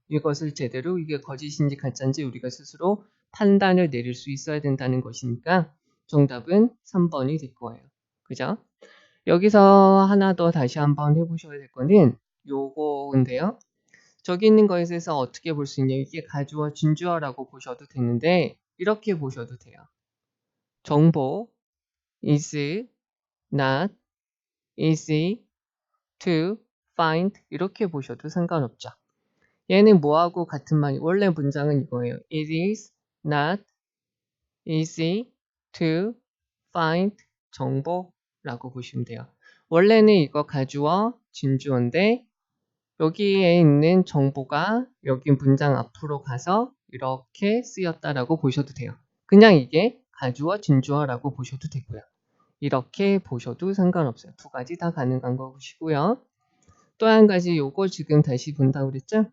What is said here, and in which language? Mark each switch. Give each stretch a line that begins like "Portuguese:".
Korean: 이것을 제대로 이게 거짓인지 가짜인지 우리가 스스로 판단을 내릴 수 있어야 된다는 것이니까 정답은 3번이 될 거예요. 그죠? 여기서 하나 더 다시 한번 해보셔야 될 거는 요거인데요. 저기 있는 것에서 어떻게 볼 수 있냐. 이게 가주어, 진주어라고 보셔도 되는데 이렇게 보셔도 돼요.
English: 정보 is not easy to find
Korean: 이렇게 보셔도 상관없죠. 얘는 뭐하고 같은 말이 원래 문장은 이거예요.
English: It is not easy to find
Korean: 정보라고 보시면 돼요. 원래는 이거 가주어, 진주어인데 여기에 있는 정보가 여기 문장 앞으로 가서 이렇게 쓰였다라고 보셔도 돼요. 그냥 이게 가주어, 진주어라고 보셔도 되고요. 이렇게 보셔도 상관없어요. 두 가지 다 가능한 것이고요. 또 한 가지 요거 지금 다시 본다고 그랬죠?